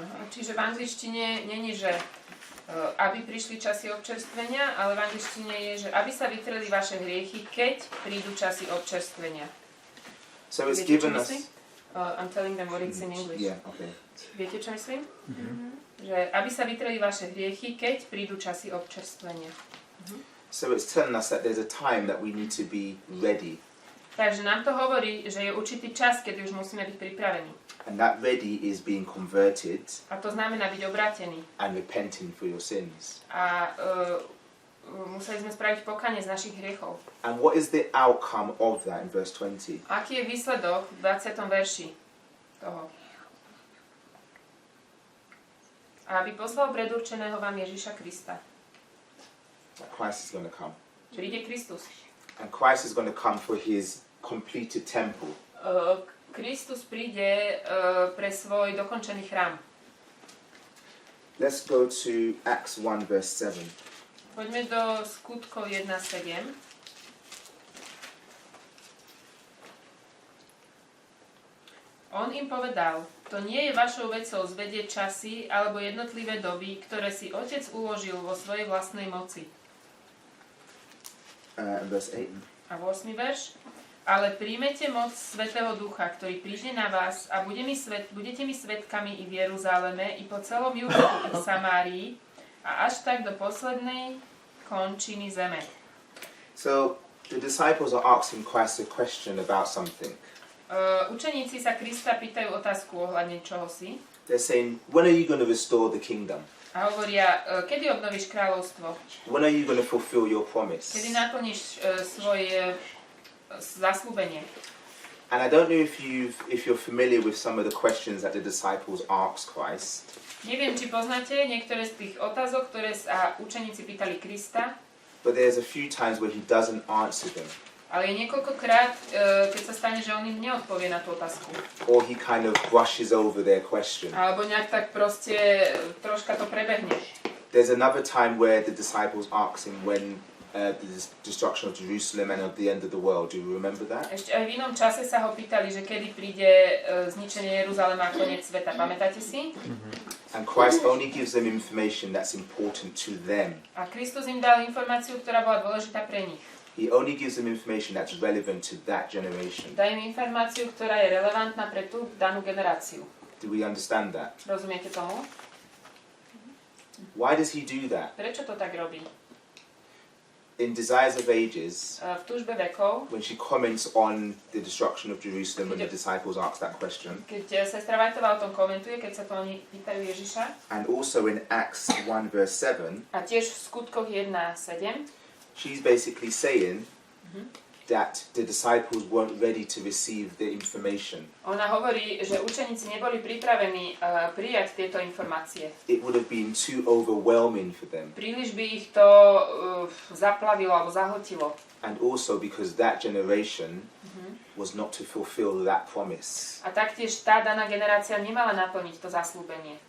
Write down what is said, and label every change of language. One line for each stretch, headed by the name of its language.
Slovak: Čiže v angličtine není, že aby prišli časy občerstvenia, ale v angličtine je, že aby sa vytreli vaše hriechy, keď prídu časy občerstvenia.
English: So it's
Slovak: Viete, čo
English: given us.
Slovak: myslím?
English: I'm telling them what it's in English. Yeah, okay.
Slovak: Viete, čo myslím? Že aby sa vytreli vaše hriechy, keď prídu časy občerstvenia.
English: So it's telling us that there's a time that we need to be ready.
Slovak: Takže nám to hovorí, že je určitý čas, kedy už musíme byť pripravení.
English: And that ready is being converted
Slovak: A to znamená byť obrátený.
English: and repenting for your sins.
Slovak: A museli sme spraviť pokánie z našich hriechov.
English: And what is the outcome of that in verse 20?
Slovak: Aký je výsledok v 20. verši toho? A aby poslal predurčeného vám Ježiša Krista.
English: That Christ is going to come.
Slovak: Príde Kristus.
English: And Christ is going to come for his completed temple.
Slovak: Kristus príde pre svoj dokončený chrám.
English: Let's go to Acts 1 verse 7.
Slovak: Poďme do Skutkov 1.7. On im povedal, to nie je vašou vecou zvedieť časy alebo jednotlivé doby, ktoré si Otec uložil vo svojej vlastnej moci.
English: Verse 8.
Slovak: A 8. verš. Ale príjmete moc Svätého Ducha, ktorý príde na vás a budete mi svedkami i v Jeruzaleme, i po celom Judeu, i v Samárii a až tak do poslednej končiny zeme.
English: So the disciples are asking Christ a question about something.
Slovak: Učeníci sa Krista pýtajú otázku ohľadne čohosi
English: They're saying, when are you going to restore the kingdom?
Slovak: a hovoria, kedy obnovíš kráľovstvo,
English: When are you going to fulfill your promise?
Slovak: kedy naplníš svoje zasľúbenie.
English: And I don't know if you're familiar with some of the questions that the disciples asked Christ.
Slovak: Neviem, či poznáte niektoré z tých otázok, ktoré sa učeníci pýtali Krista,
English: But there's a few times where he doesn't answer them.
Slovak: ale je niekoľkokrát, keď sa stane, že on im neodpovie na tú otázku.
English: Or he kind of brushes over their question.
Slovak: Alebo nejak tak proste troška to prebehne.
English: There's another time where the disciples asked him when the destruction of Jerusalem and of the end of the world. Do you remember that?
Slovak: Ešte aj v inom čase sa ho pýtali, že kedy príde zničenie Jeruzalema a koniec sveta. Pamätáte si?
English: And Christ only gives them information that's important to them.
Slovak: A Kristus im dal informáciu, ktorá bola dôležitá pre nich.
English: He only gives them information that's relevant to that generation.
Slovak: Dá im informáciu, ktorá je relevantná pre tú danú generáciu.
English: Do we understand that?
Slovak: Rozumiete tomu?
English: Why does he do that?
Slovak: Prečo to tak robí?
English: In Desires of Ages,
Slovak: V túžbe vekov,
English: when she comments on the destruction of Jerusalem when the disciples ask that question,
Slovak: keď sestra Vajtová o tom komentuje, keď sa to oni pýtajú Ježiša,
English: and also in Acts 1 verse 7,
Slovak: a tiež v skutkoch 1.7,
English: she's basically saying that the disciples weren't ready to receive the information.
Slovak: ona hovorí, že učeníci neboli pripravení prijať tieto informácie.
English: It would have been too overwhelming for them.
Slovak: Príliš by ich to zaplavilo alebo zahltilo.
English: And also because that generation was not to fulfill that promise.
Slovak: A taktiež tá daná generácia nemala naplniť to zasľúbenie.